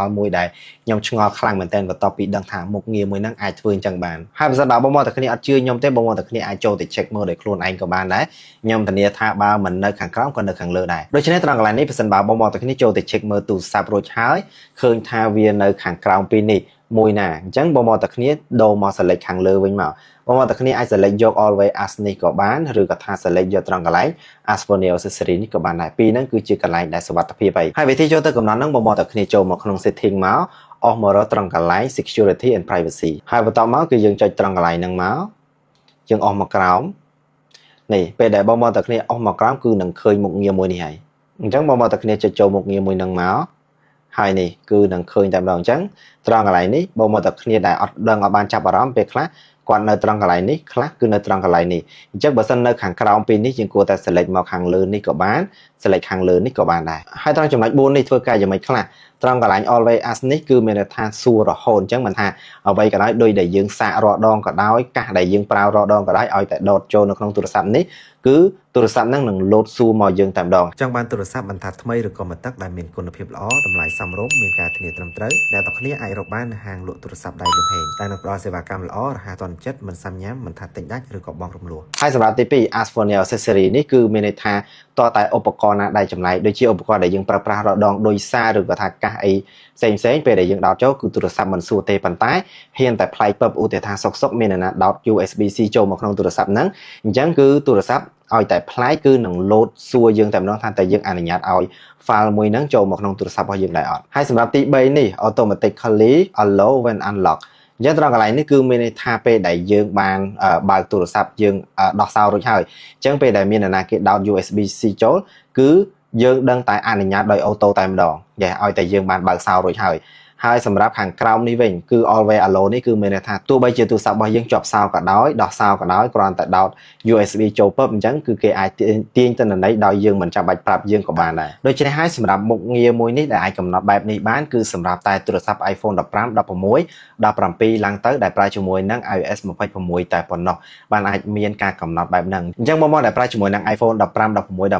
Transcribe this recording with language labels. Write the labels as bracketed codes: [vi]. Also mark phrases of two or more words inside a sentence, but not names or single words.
[km] ល់មួយដែលខ្ញុំឆ្ងល់ខ្លាំងមែនតើបន្ទាប់ពីដឹងថាមុខងារមួយហ្នឹងអាចធ្វើអញ្ចឹងបានហើយបើសិនបើបងប្អូនទាំងគ្នាអត់ជឿខ្ញុំទេបងប្អូនទាំងគ្នាអាចចូលទៅ check មើល ដោយខ្លួនឯងក៏បានដែរខ្ញុំធានាថាបើមិននៅខាងក្រោមក៏នៅខាងលើដែរដូច្នេះត្រង់កន្លែងនេះបើសិនបើបងប្អូនទាំងគ្នាចូលទៅ check មើលទូរស័ព្ទរួចហើយឃើញថាវានៅខាងក្រោមពីនេះមួយណាអញ្ចឹងបងប្អូនទាំងគ្នាដូរមក select ខាងលើវិញមកបងប្អូនទាំងគ្នាអាច select យក [en] always as [km] នេះក៏បានឬក៏ថា select យកត្រង់កន្លែង [en] as for new accessory [km] នេះក៏បានដែរពីរហ្នឹងគឺជាកន្លែងដែលសុវត្ថិភាពហើយវិធីចូលទៅកំណត់ហ្នឹងបងប្អូនទាំងគ្នាចូលមកក្នុង setting មកអស់មករកត្រង់កន្លែង [en] security and privacy [km] ហើយបន្តមកគឺយើងចុចត្រង់កន្លែងហ្នឹងមកយើងអស់មកក្រោមនេះពេលដែលបងប្អូនទាំងគ្នាអស់មកក្រោមគឺនឹង ឃើញមុខងារមួយនេះហើយអញ្ចឹងបងប្អូនទាំងគ្នាចុចចូលមុខងារមួយហ្នឹងមកហើយនេះគឺនឹងឃើញតែម្ដងអញ្ចឹងត្រង់កន្លែងនេះបងប្អូនទាំងគ្នាដែលអត់ដឹងអត់បានចាប់អារម្មណ៍ពេលខ្លះគាត់នៅត្រង់កន្លែងនេះខ្លះគឺនៅត្រង់កន្លែងនេះអញ្ចឹងបើសិននៅខាងក្រោមពីនេះយើងគួរតែ select មកខាងលើនេះក៏បាន select ខាងលើនេះក៏បានដែរហើយត្រង់ចំណុច4នេះធ្វើការយ៉ាងម៉េចខ្លះត្រង់កន្លែង [en] always as [km] នេះគឺមានន័យថាសួររហូតអញ្ចឹងមិនថាអ្វីក៏ដោយដូចដែលយើងសាករាល់ដងក៏ដោយ កាសដែលយើងប្រើរាល់ដងក៏ដោយឲ្យតែដោតចូលនៅក្នុងទូរស័ព្ទនេះគឺទូរស័ព្ទហ្នឹងនឹងលោតសួរមកយើងតែម្ដងចង់បានទូរស័ព្ទមិនថាថ្មីឬក៏មិនទឹកដែលមានគុណភាពល្អតម្លៃសមរម្យមានការធានាត្រឹមត្រូវដែលអ្នកគ្នាអាចរកបាននៅហាងលក់ទូរស័ព្ទដៃលំហែងតែនឹងផ្ដល់សេវាកម្មល្អរហ័សទាន់ចិត្តមិនសាំញ៉ាំមិនថាទិញ ដាច់ឬក៏បងរំលោះហើយសម្រាប់ទី2 [en] as for new accessory [km] នេះគឺមានន័យថាតើតែឧបករណ៍ណាដែលចម្លែកដូចជាឧបករណ៍ដែលយើងប្រើប្រាស់រាល់ដងដោយសារឬក៏ថាកាសអីផ្សេងពេលដែលយើងដោតចូលគឺទូរស័ព្ទមិនសួរទេប៉ុន្តែហ៊ានតែប្លែកពឹបឧ ទាហរណ៍ថាសុកមានអ្នកណាដោត USB-C ចូលមកក្នុងទូរស័ព្ទហ្នឹងអញ្ចឹងគឺទូរស័ព្ទឲ្យតែប្លែកគឺនឹងលោតសួរយើងតែម្ដងថាតើយើងអនុញ្ញាតឲ្យ file មួយហ្នឹងចូលមកក្នុងទូរស័ព្ទរបស់យើង ដែរអត់ហើយសម្រាប់ទី3នេះ [en] automatically allow when unlock [km] អញ្ចឹងត្រង់កន្លែងនេះគឺមានន័យថាពេលដែលយើងបានបើកទូរស័ព្ទយើងដោះសោរួចហើយអញ្ចឹងពេលដែលមាន អ្នកណាគេដោត USB-C ចូលគឺយើងដឹងតែអនុញ្ញាតដោយអូតូតែម្ដងឲ្យតែយើងបានបើកសោរួចហើយសម្រាប់ខាងក្រោមនេះវិញគឺ [en] always allow [km] នេះគឺមានន័យថាទោះបីជាទូរស័ព្ទរបស់យើងជាប់សោក៏ដោយដោះសោក៏ដោយគ្រាន់តែដោត USB ចូលពឹបអញ្ចឹងគឺគេអាចទាញទិន្នន័យដោយយើងមិនចាំបាច់ប្រាប់យើងក៏បានដែរដូច្នេះហើយសម្រាប់មុខងារមួយនេះដែលអាចកំណត់បែបនេះបានគឺសម្រាប់តែទូរស័ព្ទ iPhone 15 16 17ឡើងទៅដែលប្រើជាមួយនឹង iOS 26តែប៉ុណ្ណោះបានអាចមានការកំណត់បែបហ្នឹងអញ្ចឹងបងប្អូនដែលប្រើជាមួយនឹង iPhone 15 16